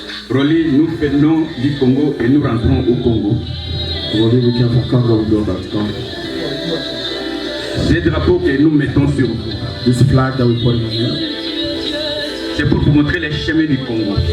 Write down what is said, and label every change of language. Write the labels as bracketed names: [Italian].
[French] Rolly, nous venons du Congo et nous rentrons au Congo. Ces drapeaux que nous mettons sur vous, [English] this flag that we put in here, [French] c'est pour vous montrer les chemins du Congo.